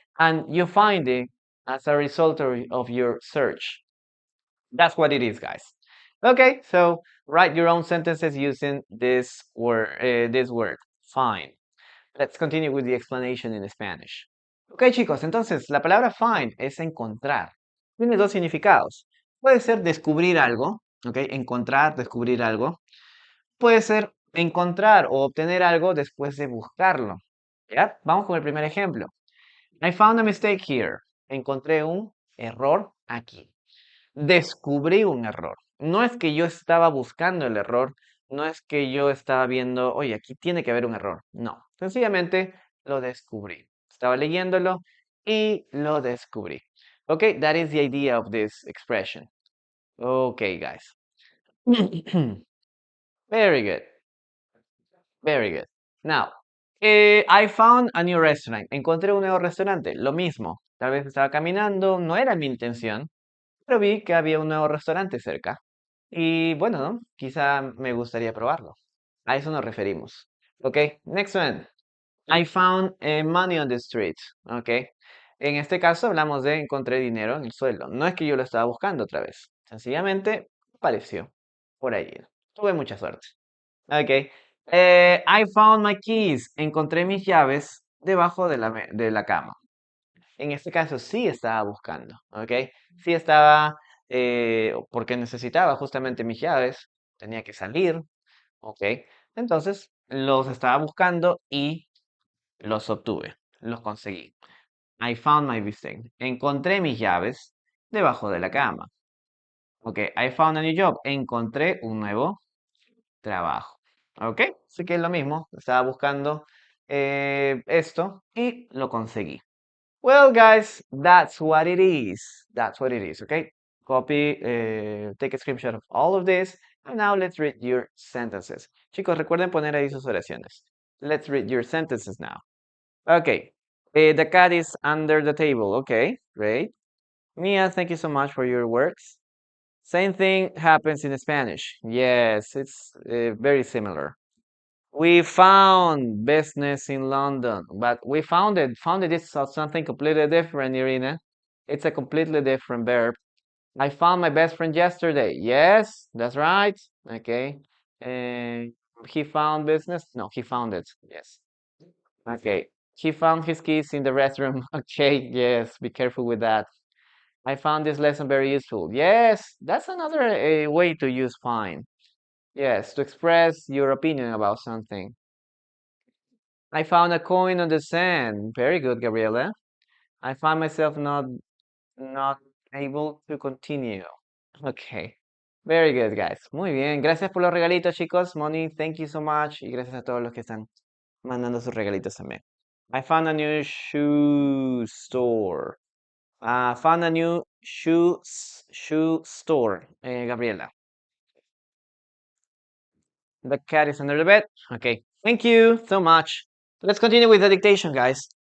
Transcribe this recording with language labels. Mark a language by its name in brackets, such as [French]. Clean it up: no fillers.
[English] And you find it as a result of your search. That's what it is, guys. Okay, so write your own sentences using this word, find. Let's continue with the explanation in Spanish. [Spanish] Ok, chicos, entonces la palabra find es encontrar. Tiene dos significados. Puede ser descubrir algo, ok, encontrar, descubrir algo. Puede ser encontrar o obtener algo después de buscarlo. ¿Ya? Vamos con el primer ejemplo. [English] I found a mistake here. [Spanish] Encontré un error aquí. Descubrí un error. No es que yo estaba buscando el error, no es que yo estaba viendo, oye, aquí tiene que haber un error. No, sencillamente lo descubrí. Estaba leyéndolo y lo descubrí. [English] Okay, that is the idea of this expression. Okay, guys. Very good. Very good. Now, I found a new restaurant. [Spanish] Encontré un nuevo restaurante. Lo mismo. Tal vez estaba caminando, no era mi intención, pero vi que había un nuevo restaurante cerca. Y bueno, ¿no? Quizá me gustaría probarlo. A eso nos referimos. Ok, [English] next one. I found money on the street. Ok. [Spanish] En este caso hablamos de encontré dinero en el suelo. No es que yo lo estaba buscando otra vez. Sencillamente apareció por ahí. Tuve mucha suerte. Ok. [English] I found my keys. [Spanish] Encontré mis llaves debajo de la cama. En este caso sí estaba buscando, ¿ok? Sí estaba, porque necesitaba justamente mis llaves, tenía que salir, ¿ok? Entonces los estaba buscando y los obtuve, los conseguí. [English] I found my mistake. [Spanish] Encontré mis llaves debajo de la cama. [English] Ok, I found a new job. [Spanish] Encontré un nuevo trabajo. Ok, así que es lo mismo. Estaba buscando esto y lo conseguí. [English] Well, guys, that's what it is. That's what it is, okay? Copy, take a screenshot of all of this. And now let's read your sentences. Chicos, recuerden poner ahí sus oraciones. Let's read your sentences now. Okay. The cat is under the table. Okay, great. Mia, thank you so much for your works. Same thing happens in Spanish. Yes, it's very similar. We found business in London, but we found it. Found it is something completely different, Irina. It's a completely different verb. I found my best friend yesterday. Yes, that's right. Okay. And he found business? No, he found it. Yes. Okay. He found his keys in the restroom. Okay, yes, be careful with that. I found this lesson very useful. Yes, that's another way to use find. Yes, to express your opinion about something. I found a coin on the sand. Very good, Gabriela. I find myself not able to continue. Okay. Very good, guys. [Spanish] Muy bien. Gracias por los regalitos, chicos. [English] Moni, thank you so much. [Spanish] Y gracias a todos los que están mandando sus regalitos también. [English] I found a new shoe store. Found a new shoe store, Gabriela. The cat is under the bed. Okay, thank you so much. Let's continue with the dictation, guys.